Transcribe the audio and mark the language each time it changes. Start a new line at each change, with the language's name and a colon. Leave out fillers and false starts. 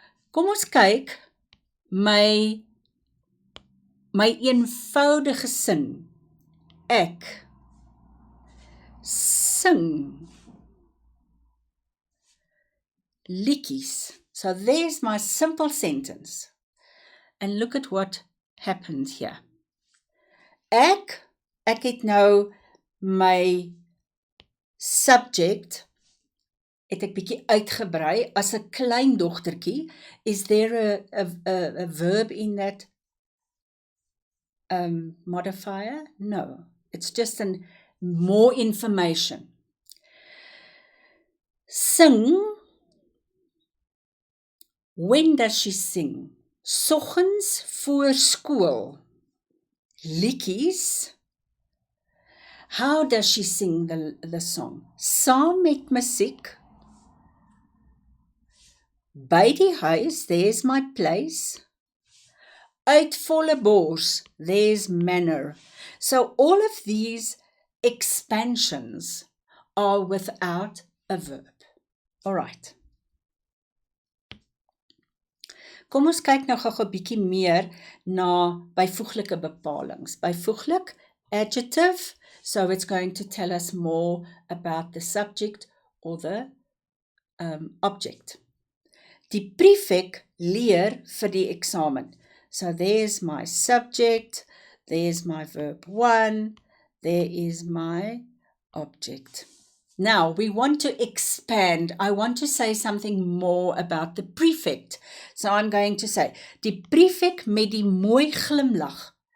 Afrikaans: Kom ons kyk my eenvoudige sin. Ek sing liedjies.
English: So there's my simple sentence. And look at what happened here.
Afrikaans: Ek het nou my subject, het ek bietjie uitgebrei as 'n klein dogtertjie.
English: Is there a verb in that modifier? No, it's just more information.
Afrikaans: Sing.
English: When does she sing?
Afrikaans: Soggens voor skool. Liedjies.
English: How does she sing the song?
Afrikaans: Saam met musiek. By die huis,
English: there's my place.
Afrikaans: Uit volle bors,
English: there's manner. So all of these expansions are without a verb. All right.
Afrikaans: Kom ons kyk nou gou 'n bietjie meer na byvoeglike bepalings.
English: Byvoeglik, adjective, so it's going to tell us more about the subject or the object.
Afrikaans: Die prefix leer vir die eksamen.
English: So there's my subject, there's my verb 1, there is my object. Now, we want to expand. I want to say something more about the prefix. So I'm going to say,
Afrikaans: die prefix met die mooi glimlach.